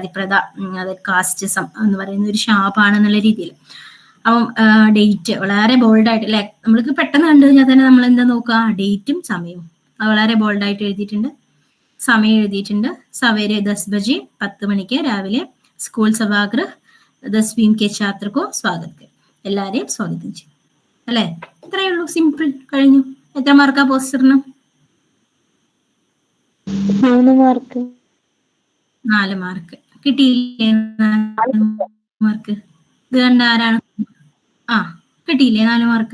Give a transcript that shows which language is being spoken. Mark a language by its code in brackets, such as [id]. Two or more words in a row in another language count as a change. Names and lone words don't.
[ml] ജാതിപ്രഥ അത് കാസ്റ്റിസം എന്ന് പറയുന്ന ഒരു ശാപാണെന്നുള്ള രീതിയിൽ. അപ്പം ഡേറ്റ് വളരെ ബോൾഡായിട്ട് അല്ലെ, നമ്മൾക്ക് പെട്ടെന്ന് കണ്ടു കഴിഞ്ഞാൽ തന്നെ നമ്മൾ എന്താ നോക്കുക, ഡേറ്റും സമയവും. അത് വളരെ ബോൾഡായിട്ട് എഴുതിയിട്ടുണ്ട്. സമയം എഴുതിയിട്ടുണ്ട്. [hi] सवेरे 10 बजे, [ml] 10 മണിക്ക് രാവിലെ [hi] स्कूल सभागृह 10 के छात्र को स्वागत कर. [ml] എല്ലാരെയും സ്വാഗതം ചെയ്യും അല്ലെ. ഇത്രയേ ഉള്ളൂ, സിമ്പിൾ, കഴിഞ്ഞു. എത്ര മാർക്കാ പോസ്റ്ററിന്? 3 മാർക്ക്. 4 മാർക്ക്. കിട്ടിയില്ലേ 4 മാർക്ക്? ഇത് കണ്ട ആരാണ്? കിട്ടിയില്ലേ 4 മാർക്ക്?